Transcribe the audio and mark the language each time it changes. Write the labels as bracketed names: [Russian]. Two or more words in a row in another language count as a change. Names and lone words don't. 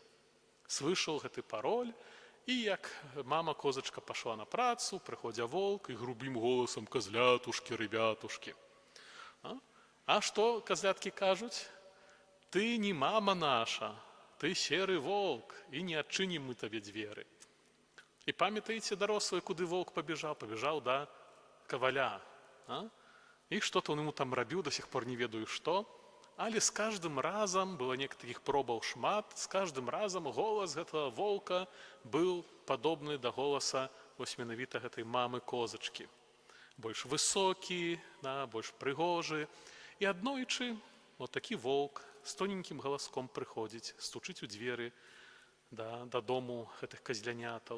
[Belarusian] Слышаў гэты пароль, і як мама козачка пашла на працу, прыходзя волк і грубым голасам: [Russian] «Козлятушкі, ребятушкі». [Belarusian] А што козляткі кажуць? «Ты не мама наша, ты серы волк, і не адчынім мы табе дзверы». І памятаеце, дарослыя, куды волк пабежаў? Пабежаў да каваля. І [Russian] што-то он ему там [Belarusian] рабіў, [Russian] до сих пор [Belarusian] не ведаю што. Але з каждым разам, было некаторых пробаў шмат, з каждым разам голас гэтага волка быў падобны да голаса вось менавіта гэтай мамы козачкі. Больш высокі, больш прыгожы. І аднойчы вот такі волк з тоненькім галаском прыходзіць, стучыць у дзверы дадому гэтых козлянятаў.